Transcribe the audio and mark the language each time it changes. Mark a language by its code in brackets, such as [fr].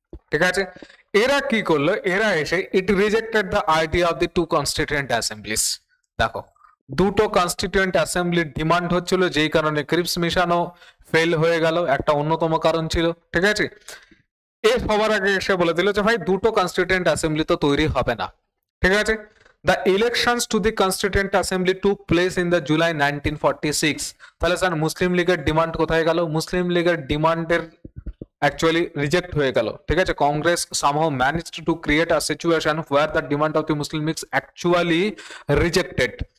[bn] ঠিক আছে, এরা কি করলো, এরা এসে [en] It rejected the idea of the two constituent assemblies. [bn] দেখো দুটো কনস্টিটিউয়েন্ট অ্যাসেম্বলির ডিমান্ড হচ্ছিল, যেই কারণে ক্রিপস মিশনও ফেল হয়ে গেল, একটা অন্যতম কারণ ছিল। ঠিক আছে, এর সবার আগে এসে বলে দিল যে ভাই দুটো কনস্টিটিউয়েন্ট অ্যাসেম্বলি তো তৈরি হবে না। ঠিক আছে, [en] The elections to the Constituent Assembly took place in the July 1946. [bn] তাহলে স্যার মুসলিম লীগের ডিমান্ড কোথায় গেল? মুসলিম লীগের ডিমান্ডের [en] actually reject [bn] হয়ে গেল, ঠিক আছে? [en] Congress somehow managed to create a situation where the demand of the Muslim League actually rejected.